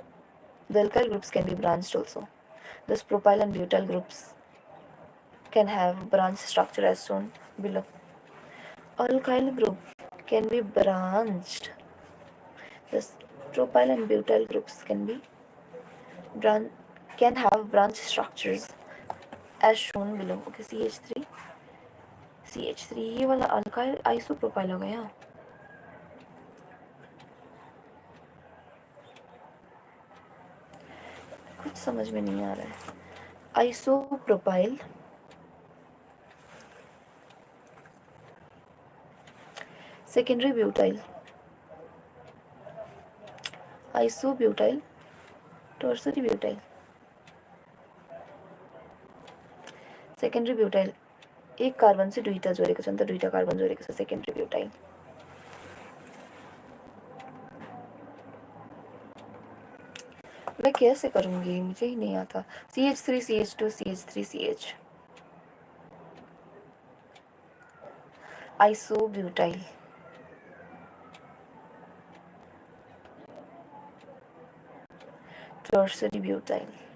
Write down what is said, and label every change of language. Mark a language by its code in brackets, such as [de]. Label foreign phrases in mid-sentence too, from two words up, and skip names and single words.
[en] The alkyl groups can be branched also. Thus, propyl and butyl groups can have branch structure as shown below. Alkyl group can be branched. Thus, propyl and butyl groups can have branch structures as shown below. [hi] Okay, CH3 ये वाला [en] alkyl isopropyl [hi] हो गया. कुछ समझ में नहीं आ रहा है. [en] isopropyl, secondary butyl, isobutyl, tertiary butyl, secondary butyl. [ne] एक कार्बन से दुईटा जोडेको छ नि त दुईटा कार्बन जोडेको छ [en] secondary butyl. [hi] मैं कैसे करूंगी, मुझे ही नहीं आता. [en] CH3 CH2 CH3 CH, isobutyl, tertiary butyl,